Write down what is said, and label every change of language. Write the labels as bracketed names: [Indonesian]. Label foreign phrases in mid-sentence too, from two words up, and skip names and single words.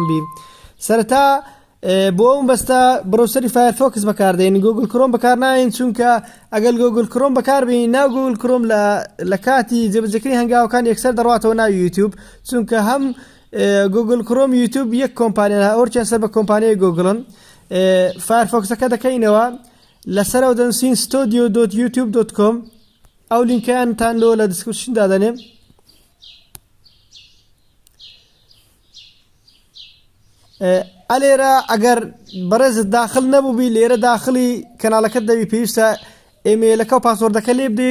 [Central Kurdish] بی سەرەتا بۆ ئەوم بەستە برۆسەری فایرفۆکس بەکاردێن گوگل کڕۆم بەکار ناین چونکە ئەگەر گوگل کڕۆم بەکاربێنین ناو گوگل کڕۆم لە کاتی جێبەجێکردنی هەنگاوەکان یەکسەر دەڕاتەوە ناو یوتیوب چونکە هەم گوگل کڕۆم یوتیوب یەک کۆمپانیە ئەوڕچیان سەر بە کۆمپانیای گوگڵن فایرفۆکسەکە دەکەینەوە لەسەرەوە دەنووسین studio.youtube.com ئەو لینکەیانتان لۆ لە دیسکریپشن دادەنێم ئەلێرە ئەگەر بەڕێزت داخل نەبووبی لێرە داخلی کەناڵەکەت دەبی پێویستە ئیمێلەکە و پاسوۆردەکە لێ بدەی